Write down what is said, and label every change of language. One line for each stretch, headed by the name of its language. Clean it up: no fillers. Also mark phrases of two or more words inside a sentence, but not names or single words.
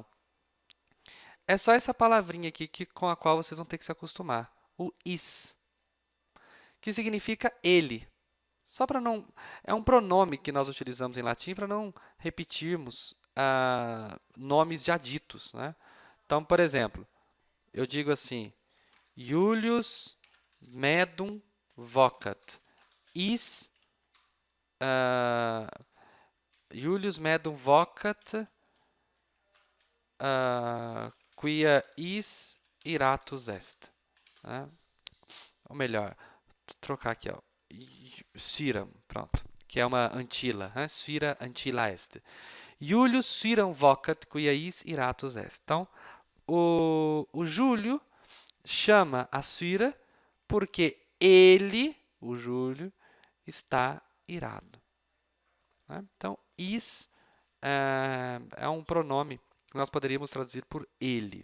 Portuguese: É só essa palavrinha aqui com a qual vocês vão ter que se acostumar. O is, que significa ele. Só para não... É um pronome que nós utilizamos em latim para não repetirmos nomes já ditos, né? Então, por exemplo, eu digo assim,
Latin: Julius medum vocat. Is... Julius medum vocat quia is iratus est.
Portuguese: Né? Ou melhor, trocar aqui, ó. Siram, pronto, que é uma antila, né?
Latin: Sira antila est. Julius siram vocat quia is iratus est.
Portuguese: Então, o Júlio chama a Sira porque ele, o Júlio, está irado. Né? Então, is é um pronome que nós poderíamos traduzir por ele.